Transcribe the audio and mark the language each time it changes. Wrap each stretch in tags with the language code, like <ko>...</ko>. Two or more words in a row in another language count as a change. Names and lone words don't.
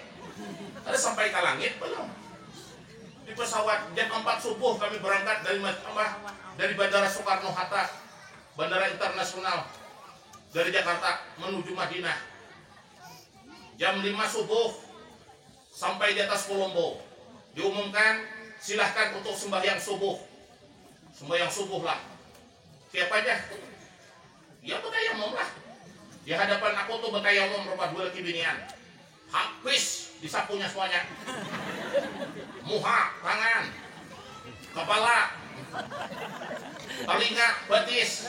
<id>Ada sampai ke langit belum? Di pesawat jam 4 subuh kami berangkat dari Bandara Soekarno Hatta, Bandara Internasional dari Jakarta menuju Madinah. Jam 5 subuh sampai di atas Kolombo. Diumumkan silahkan untuk sembahyang subuh. Sembahyang subuh lah. Siapa aja? Ya bertayamum lah.</id> <bjn>Di hadapan aku tuh bertayamum rumah 2 laki binian.</bjn> <id>Habis disapunya semuanya. Muha, tangan, kepala, telinga, betis.</id>